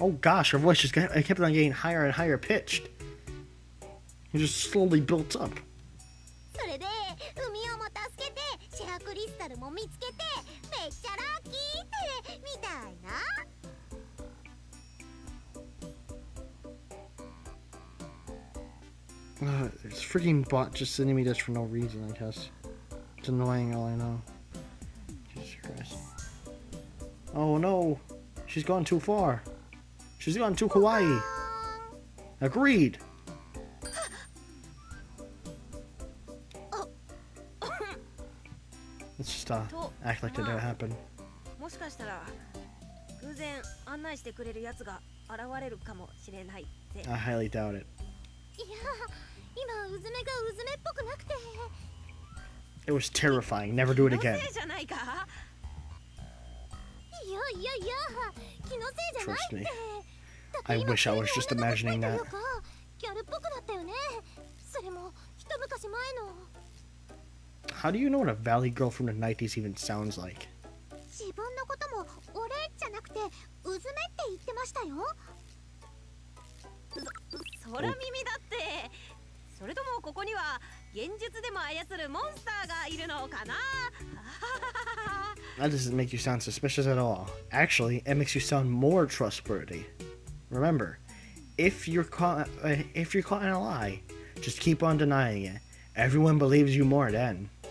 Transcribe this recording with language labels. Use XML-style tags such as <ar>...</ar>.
<en>Oh gosh, her voice just kept on getting higher and higher pitched. It just slowly built up.</en> <ja>それで海尾も助けてシェアクリスタルも見つけてめっちゃラッキーってみたいな。</ja> <en>This freaking bot just sending me this for no reason, I guess. It's annoying, all I know. Jesus Christ. Oh no! She's gone too far. She's gone too kawaii. Agreed. Let's just act like that didn't happen.</en> <ja>もしかしたら偶然案内してくれるやつが現れるかもしれないって。</ja> <en>I highly doubt it.</en> <ja>いや、今うずめがうずめっぽくなくて。</ja> <en>It was terrifying. Never do it again.</en> <ja>気のせいじゃないか。いやいやいや、気のせいじゃない</ja> <en>Trust</en> <ja>っ</ja> <en>me.</en> <ja>て。</ja> <en>I wish I was just imagining that.</en> <ja>ギャルっぽくなったよね。それも一昔前の。</ja> <en>How do you know what a valley girl from the 90s even sounds like?</en> <ja>自分のことも俺じゃなくてうずめって言ってましたよ。空耳だって。それともここには現実でも操るモンスターがいるのかな。</ja> <en>That doesn't make you sound suspicious at all. Actually, it makes you sound more trustworthy. Remember, if you're caught in a lie, just keep on denying it. Everyone believes you more then.</en>